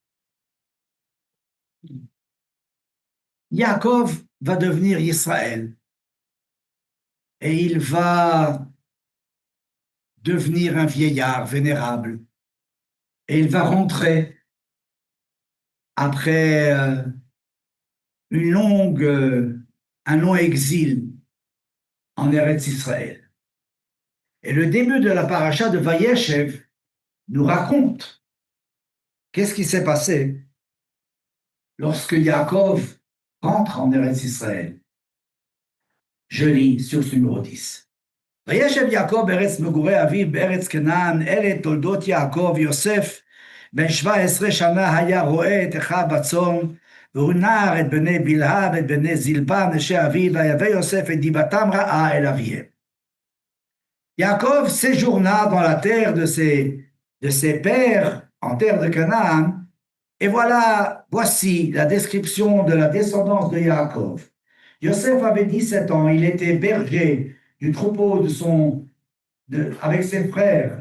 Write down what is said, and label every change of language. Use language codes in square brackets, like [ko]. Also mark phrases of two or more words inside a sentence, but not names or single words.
[fr] Yaakov va devenir Israël et il va devenir un vieillard vénérable et il va rentrer après un long exil en Eretz Israël. Et le début de la paracha de Vayeshev nous raconte qu'est-ce qui s'est passé lorsque Yaakov rentre en Eretz Israël. Je lis sur ce numéro 10. [he] וישב יעקב בארץ מגורי אביו בארץ כנען, אלה תולדות יעקב. יוסף בן 17 שנה היה רואה את אחיו בצאן, והוא נער את בני בלהה ואת בני זלפה נשי אביו, ויבא יוסף את דיבתם רעה אל אביהם. [fr] Yaakov séjourna dans la terre de ses pères, en terre de Canaan, et voici la description de la descendance de Yaakov. Yosef avait 17 ans, il était berger du troupeau avec ses frères.